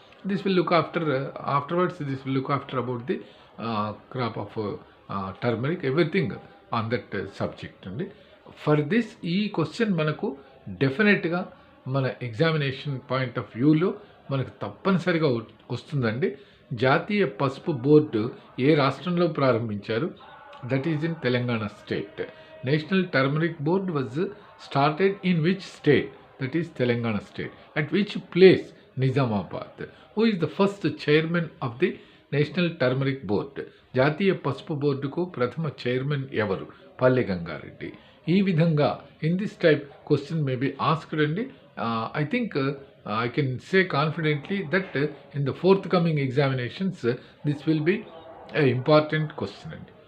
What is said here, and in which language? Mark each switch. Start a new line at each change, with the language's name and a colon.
English: This will look after afterwards. This will look after about the crop of turmeric, everything on that subject అండి. For this
Telugu: ఈ question మనకు డెఫినెట్గా మన examination point of వ్యూలో మనకు తప్పనిసరిగా వస్తుందండి. జాతీయ పసుపు బోర్డు ఏ రాష్ట్రంలో ప్రారంభించారు?
English: That is in Telangana state. National turmeric board was started in which state? That is Telangana state. At which place? Nizamabad. Who is the first chairman of the national turmeric board?
Telugu: జాతీయ పసుపు బోర్డుకు ప్రథమ చైర్మన్ ఎవరు? పల్లె గంగారెడ్డి. ఈ విధంగా
English: In this type question may be asked అండి. I think I can say confidently that in the forthcoming examinations this will be an important question.